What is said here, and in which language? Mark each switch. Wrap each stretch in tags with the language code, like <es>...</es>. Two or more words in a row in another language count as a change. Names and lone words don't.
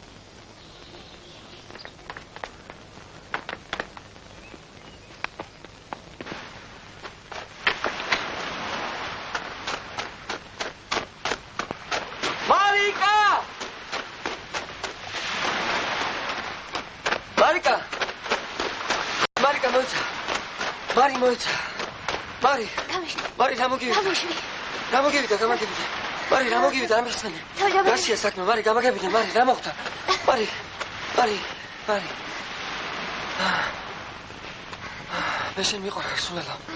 <ka>Marika! Marika! Marika, moica. Mari, moica. Mari. Mari, გამოგივიდა. გამოგივიდა. Mari, გამოგივიდა ამასთან. გასია საქმე, Mari, გამოგივიდა. Mari, რა მოხდა? Mari. მე შენ მიყვარხარ სულელა.</ka>